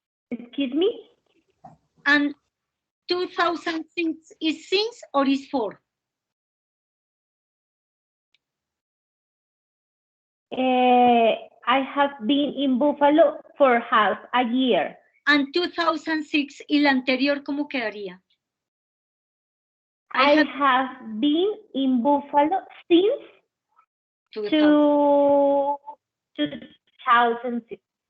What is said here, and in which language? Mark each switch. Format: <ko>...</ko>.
<en>Excuse me? And 2006 is since or is for? I have been in Buffalo for half a year. And 2006,</en> <es>y la anterior, ¿cómo quedaría?</es> <en>I have been in Buffalo since 2006.</en>